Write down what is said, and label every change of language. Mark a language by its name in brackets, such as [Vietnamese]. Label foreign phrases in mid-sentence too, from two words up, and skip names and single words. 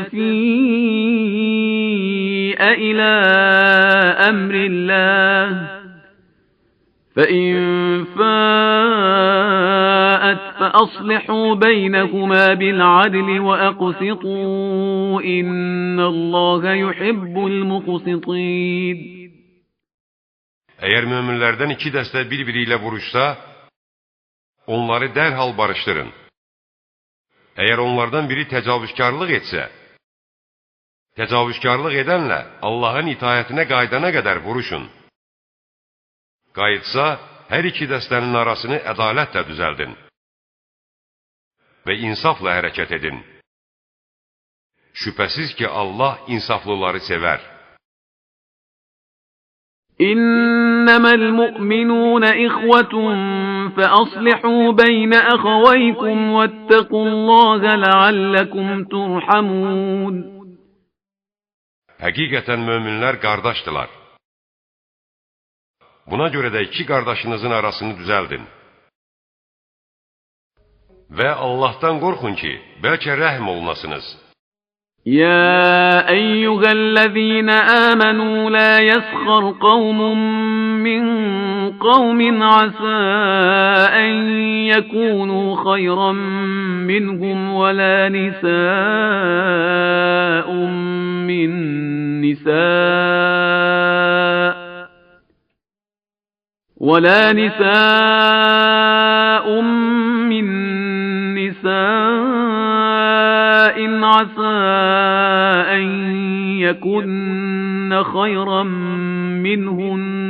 [Arabic] تفيء إلى أمر الله فإن فاءت فأصلحوا بينهما بالعدل وأقسطوا إن الله يحب المقسطين. [Azerbaijani] Eğer müminlerden iki dəstə bir-biri ilə vuruşsa, onları dərhal barışdırın. Eğer onlardan biri təcavüzkarlıq etsə, təcavüzkarlıq edənlə Allahın itayətinə qaydana qədər vuruşun. Qayıtsa, hər iki dəstənin arasını ədalətlə düzəldin və insafla hərəkət edin. Şübhəsiz ki, Allah insaflıları sevər. [Arabic] إنما المؤمنون إخوة فأصلحوا بين أخويكم واتقوا الله لعلكم ترحمون. [Azerbaijani] Həqiqətən möminlər qardaşdılar. Buna görə də iki qardaşınızın arasını düzəldin. Və Allah'tan qorxun ki, bəlkə rəhm olunasınız. [Arabic] يا أيها الذين آمنوا لا يسخر قوم من قوم عسى أن يكونوا خيرا منهم ولا نساء من نساء عسى أن يكن خيرا منهن